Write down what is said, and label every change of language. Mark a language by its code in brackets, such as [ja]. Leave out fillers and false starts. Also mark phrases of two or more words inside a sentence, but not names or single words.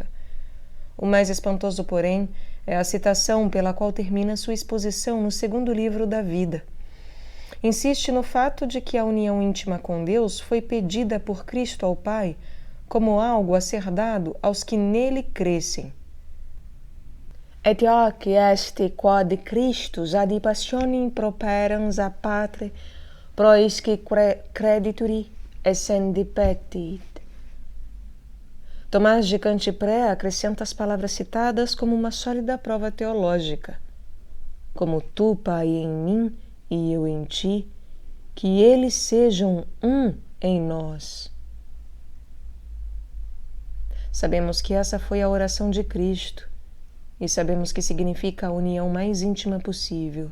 [pt] O mais espantoso, porém, é a citação pela qual termina sua exposição no segundo livro da vida. Insiste no fato de que a união íntima com Deus foi pedida por Cristo ao Pai como algo a ser dado aos que nele crescem. [la] Et hoc est quod Christus ad passionem properans a patre proisque credituri essendi petit. [pt] Tomás de Cantipré acrescenta as palavras citadas como uma sólida prova teológica. Como tu, Pai, em mim e eu em ti, que eles sejam um em nós. Sabemos que essa foi a oração de Cristo e sabemos que significa a união mais íntima possível.